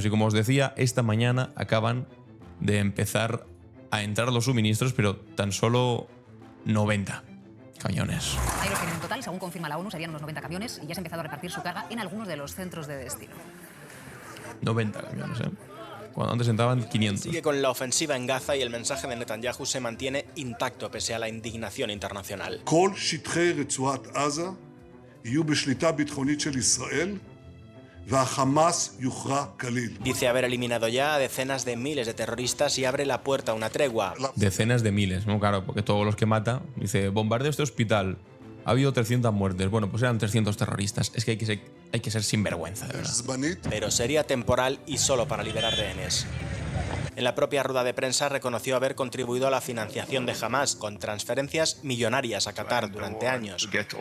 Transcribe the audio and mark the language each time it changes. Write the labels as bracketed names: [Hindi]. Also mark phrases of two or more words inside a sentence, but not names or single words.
[Spanish] Y como os decía, esta mañana acaban de empezar a entrar los suministros, pero tan solo 90 camiones. Hay los que en total, según confirma la ONU, serían unos 90 camiones y ya se ha empezado a repartir su carga en algunos de los centros de destino. 90 camiones, ¿eh? Cuando antes entraban 500. Sigue con la ofensiva en Gaza y el mensaje de Netanyahu se mantiene intacto pese a la indignación internacional. [Hebrew] כל שטחי רצועת עזה יהיו בשליטה ביטחונית של ישראל והחמאס יוכרע כליל. [Spanish] Dice haber eliminado ya a decenas de miles de terroristas y abre la puerta a una tregua. Decenas de miles, ¿no? Claro, porque todos los que mata, dice, bombardeo este hospital, ha habido 300 muertes, bueno, pues eran 300 terroristas. Es que hay que ser sinvergüenza, de verdad. זמנית. Pero sería temporal y solo para liberar rehenes. En la propia rueda de prensa reconoció haber contribuido a la financiación de Hamas con transferencias millonarias a Qatar durante años.